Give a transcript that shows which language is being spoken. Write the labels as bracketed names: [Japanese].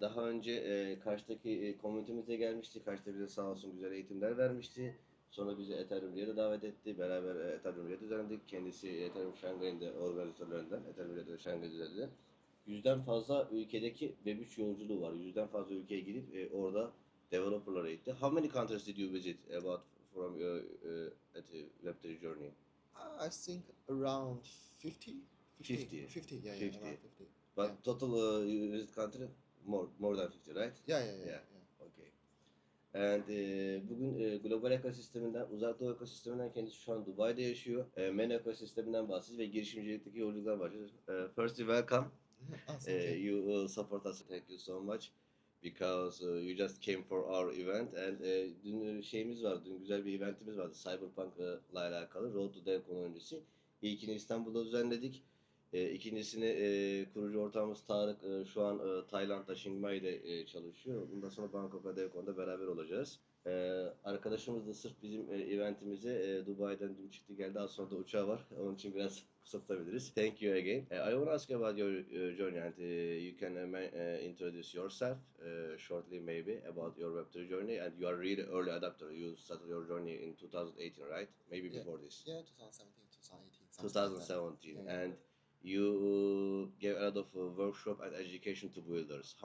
[Turkish] Daha önce Kaş'taki komünitemize gelmişti. Kaş'ta bize sağ olsun güzel eğitimler vermişti. Sonra bizi Ethereum Riyadh'a davet etti. Beraber Ethereum Riyadh'ı düzenledik. Kendisi Ethereum Shanghai'nin de organizatörlerinden. Ethereum Riyadh'ı Shanghai düzenledi. Yüzden fazla ülkedeki Web3 yolculuğu var. Yüzden fazla ülkeye gidip orada developerlara eğitti. [English] How many countries did you visit about from your at Web3 journey? I think around 50, 50, 50. 50, yeah, 50. around 50. But Yeah. total you visit country more than 50, right? Yeah. Yeah. Okay. [Turkish] And bugün global ekosisteminden, uzak doğu ekosisteminden, kendisi şu an Dubai'de yaşıyor. MEN ekosisteminden bahsedeceğiz ve girişimcilikteki yolculuklar başlıyoruz. [English] Firstly, welcome. Oh, thank you. You support us. Thank you so much. Because you just came for our event and [Turkish] dün şeyimiz vardı, dün güzel bir eventimiz vardı Cyberpunk'la alakalı Road to DevCon öncesi. İlkini İstanbul'da düzenledik. İkincisini kurucu ortağımız Tarık şu an Tayland'da Chiang Mai'de çalışıyor. Bundan sonra Bangkok'ta DevCon'da beraber olacağız. Arkadaşımız da sırf bizim eventimize Dubai'den dün çıktı geldi. Az sonra da uçağı var. Onun için biraz kısaltabiliriz. [English] Thank you again. I want to ask you about your journey and you can introduce yourself shortly maybe about your Web3 journey and you are really early adopter. You started your journey in 2018, right? Maybe Yeah, before this. yeah, 2017, 2018, something like that. 2017 Yeah. and you gave a lot of workshop and education to builders.